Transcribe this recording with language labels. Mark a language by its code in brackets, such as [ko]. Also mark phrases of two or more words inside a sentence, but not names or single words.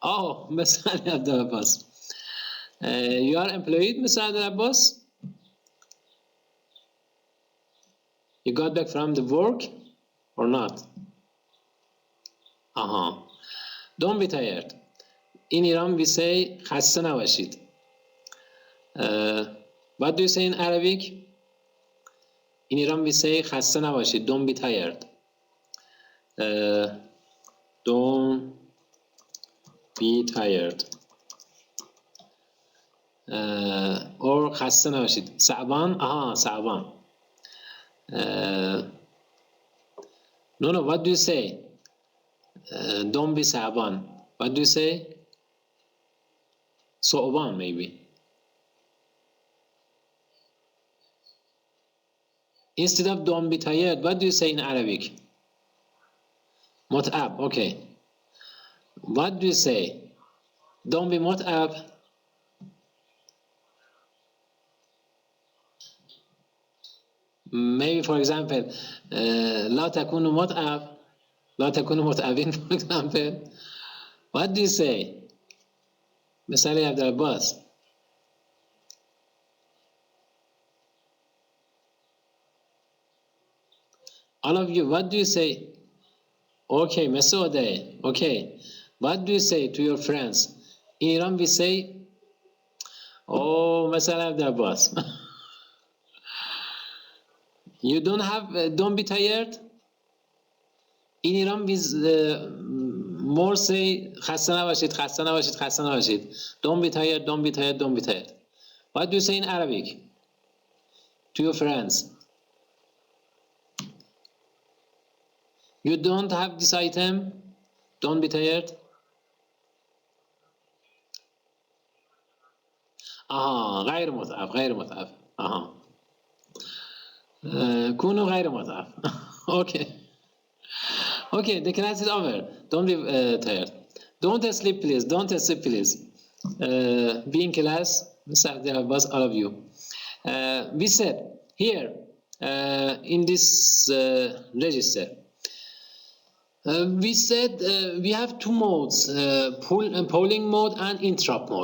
[en] Oh, Mr. Ali Abdul Abbas. You are employed, Mr. Abdul Abbas? You got back from the work or not? Uh-huh. Don't be tired. In Iran we say [fa] خسته نباشید. [en] What do you say in Arabic? In Iran we say [fa] خسته نباشید. [en] Don't be tired. Don't be tired. [fa] Or خسته نباشید. صعبان. [ar] صعبان. [en] No, what do you say? Don't be صعبان. What do you say? [ar] صعبان maybe. [en] Instead of don't be tired, what do you say in Arabic? متعب. Okay. What do you say? Don't be متعب. Maybe for example [ar] لا تكونوا متعب. لا تكونوا متعبين [en] for example. What do you say? [ar] مثال عبدالعباس. [en] All of you, what do you say? Okay, Mesode. Okay. What do you say to your friends? In Iran we say, oh, [ar] مثال عبدالعباس. [en] You don't be tired. In Iran we more say [fa] خسته نباشید, خسته نباشید, خسته نباشید. [en] Don't be tired, don't be tired, don't be tired. What do you say in Arabic to your friends? You don't have this item, don't be tired. [ar] غير متعب, غير متعب. كونوا غير متعب. [en] Okay. Okay, the class is over. Don't be tired. Don't sleep, please. Don't sleep, please. Be in class. Abbas, all of you. We said here in this register, we said we have two modes, polling mode and interrupt mode.